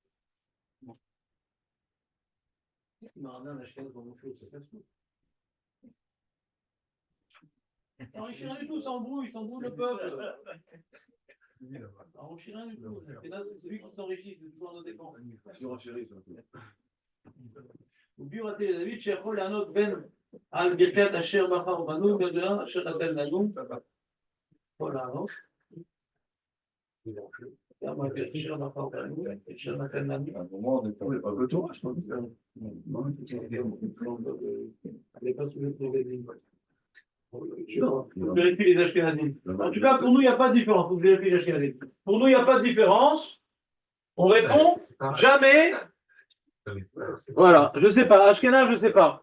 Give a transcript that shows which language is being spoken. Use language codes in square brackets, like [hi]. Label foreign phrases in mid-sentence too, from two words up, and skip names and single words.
[fr] Enrichis rien du tout, ça embrouille le peuple. Enrichis rien du tout. Et là, c'est lui qui s'enrichit, c'est toujours à nos dépens. [he] וביור עתיד לדוד שיכול לענות בין על ברכת אשר בחר בנו ובין אשר נתן לנו יכול לענות גם על ברכת אשר בחר בנו אשר נתן לנו [fr] vérifie les Ashkenazim. En tout cas, pour nous, il n'y a pas de différence. Vous vérifiez les Ashkenazim. Pour nous, il n'y a pas de différence. On répond jamais. Voilà, je sais pas. Ashkenaz, je sais pas.